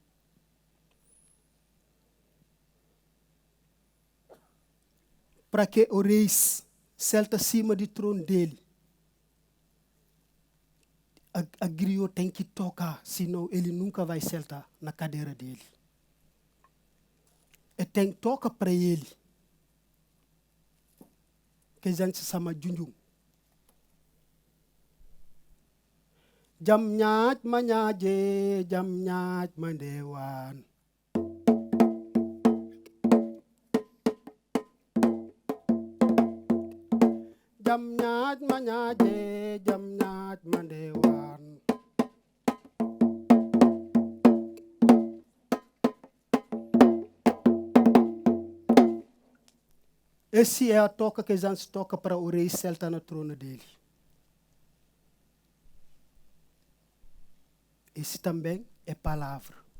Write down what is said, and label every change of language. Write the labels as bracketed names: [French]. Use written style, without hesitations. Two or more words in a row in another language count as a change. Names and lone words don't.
[Portuguese] Para que o rei senta acima do trono dele. A griot tem que tocar, senão ele nunca vai sentar na cadeira dele. E tem que tocar para ele, que a gente chama junjum. [Mandingo] Jam nyat manyaje, jam nyat mandewan. Jam nyat manyaje, jam nyat mandewan. [Portuguese] Esse é a toca que a gente toca para o rei sentar no trono dele. Esse também é palavra.